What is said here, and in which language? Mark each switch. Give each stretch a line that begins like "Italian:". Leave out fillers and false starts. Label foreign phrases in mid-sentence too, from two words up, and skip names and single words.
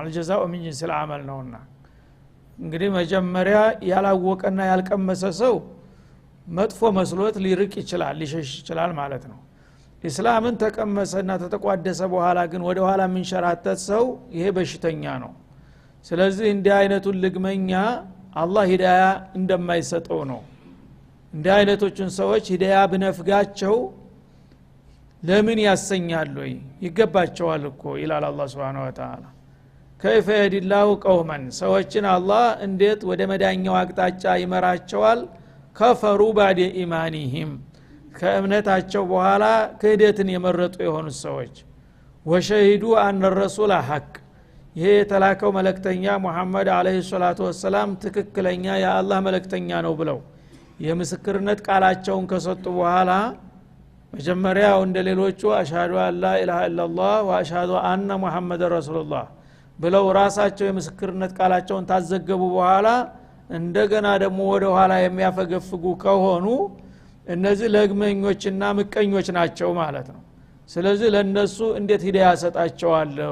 Arabic: الجزاء من جنس العمل
Amharic: ነውና እንግዲህ መጀመሪያ ያላወቀና ያልቀመሰ ሰው መጥፎ መስሎት ሊርቅ ይችላል፣ ሊሸሽ ይችላል ማለት ነው። እስላምን ተቀመሰና ተተቋደሰ በኋላ ግን ወደ ኋላ ምንሸራተት ሰው ይሄ በሽተኛ ነው። ስለዚህ እንዲህ አይነቱን ልግመኛ አላህ ሂዳያ እንደማይሰጠው ነው። እንዲህ አይነቶችን ሰዎች ሂዳያ ብነፍጋቸው ለምን ያሰኛሉ? ይገባቸዋል እኮ ይላል አላህ
Arabic: سبحانه وتعالى። كيف يهدي الله قوما
Amharic: ሰዎችን አላህ እንዴት ወደ መዳኛው አቅጣጫ ይመራቸዋል?
Arabic: كفروا بعد إيمانهم
Amharic: ከእምነታቸው በኋላ ክህደትን የመረጡ የሆኑ ሰዎች
Arabic: وشهدوا أن الرسول حق
Amharic: ይሄ የተላከው መልእክተኛ ሙሐመድ
Arabic: عليه الصلاة والسلام
Amharic: ትክክለኛ የአላህ መልእክተኛ ነው ብለው የምስክርነት ቃላቸውን ከሰጡ በኋላ መጀመሪያው እንደሌሎቹ
Arabic: أشهد أن لا إله إلا الله وأشهد أن محمدا رسول الله
Amharic: ብለው ራሳቸው የምስክርነት ቃላቸውን ታዘገቡ በኋላ እንደገና ደግሞ ወደ ኋላ የሚያፈገፍጉ ከሆኑ እነዚህ ለግመኞችና ምቀኞች ናቸው ማለት ነው። ስለዚህ ለነሱ እንዴት ሂዳያ ሰጣቸዋለሁ?